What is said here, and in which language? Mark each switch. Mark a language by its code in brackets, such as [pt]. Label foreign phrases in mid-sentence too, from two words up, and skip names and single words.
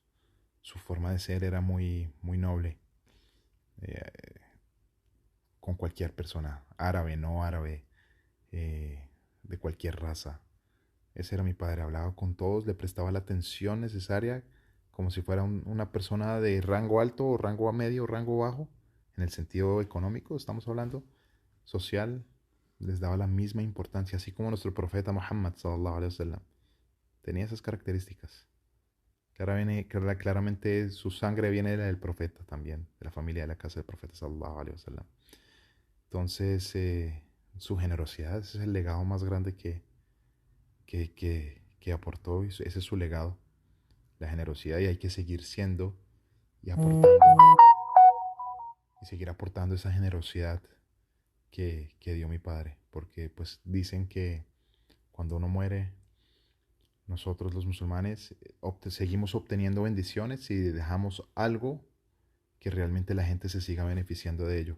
[es] Su forma de ser era muy noble, eh, con cualquier persona, árabe, no árabe, de cualquier raza. Ese era mi padre, hablaba con todos, le prestaba la atención necesaria como si fuera una persona de rango alto o rango medio o rango bajo, en el sentido económico, estamos hablando, social, les daba la misma importancia, así como nuestro profeta Muhammad [ar] صلى الله عليه وسلم [es] tenía esas características. Claramente su sangre viene de la del profeta también, de la familia de la casa del profeta [ar] صلى الله عليه وسلم. [es] Entonces, su generosidad, ese es el legado más grande que aportó, y ese es su legado, la generosidad, y hay que seguir siendo y aportando, y seguir aportando esa generosidad que dio mi padre, porque pues dicen que cuando uno muere, nosotros los musulmanes seguimos obteniendo bendiciones si dejamos algo que realmente la gente se siga beneficiando de ello.